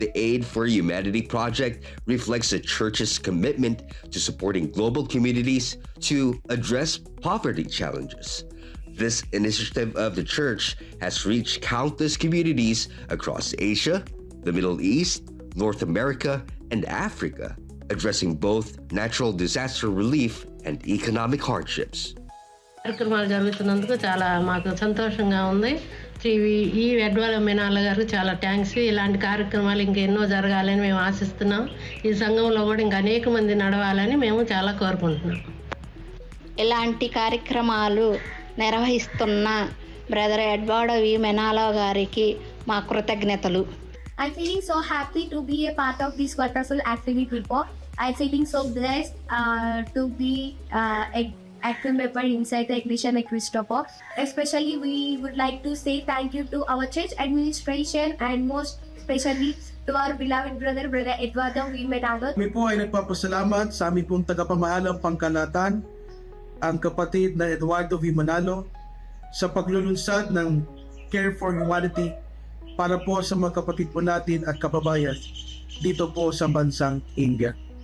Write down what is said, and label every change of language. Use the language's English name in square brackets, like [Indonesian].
[English] The Aid for Humanity project reflects the church's commitment to supporting global communities to address poverty challenges. This initiative of the church has reached countless communities across Asia, the Middle East, North America, and Africa, addressing both natural disaster relief and economic hardships. [Telugu] కార్యక్రమాలు జరుగుతున్నందుకు చాలా మాకు సంతోషంగా ఉంది. ఈ వెడ్వాల మీనాల గారు చాలా thanks. ఇలాంటి కార్యక్రమాలు ఇంకెన్నో జరగాలని మేము ఆశిస్తున్నాం. ఈ సంఘంలో కూడా ఇంకా అనేక మంది నడవాలని మేము చాలా కోరుకుంటున్నాం. ఇలాంటి కార్యక్రమాలు నిర్వహిస్తున్న బ్రదర్ ఎడ్వర్డ్ వి మెనాలో గారికి మా కృతజ్ఞతలు. [English] I'm feeling so happy to be a part of this wonderful activity. I'm feeling so blessed to be an active member inside the Iglesia ni Cristo. Especially, we would like to say thank you to our church administration and most especially to our beloved brother Eduardo V. Menalo. [Filipino] Kami po ay nagpapasalamat sa aming pong tagapamahalang pangkalatan, ang kapatid na Eduardo V. Menalo, sa paglulunsad ng Care for Humanity para po sa mga kapatid po natin at kababayan dito po sa bansang India.